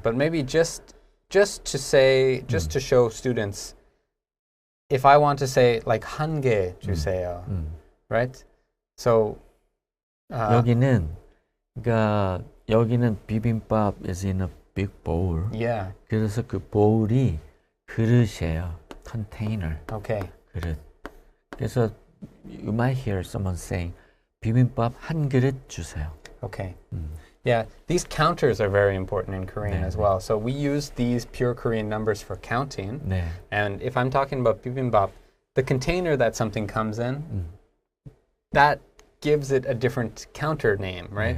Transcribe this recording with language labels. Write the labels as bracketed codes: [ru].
[en] but maybe just to say, just to show students, if I want to say like [ko] 한 개 주세요, [en] right? So [ko] 여기는 그러니까 여기는 비빔밥 [en] is in a big bowl. yeah. [ko] 그래서 그 보울이 그릇이에요. [en] container. Okay. [ko] 그릇. [en] 그래서 you might hear someone saying [ko] 비빔밥 한 그릇 주세요. [en] Okay. Yeah, these counters are very important in Korean as well. So we use these pure Korean numbers for counting. [ko] 네. [en] And if I'm talking about bibimbap, the container that something comes in, that gives it a different counter name, right?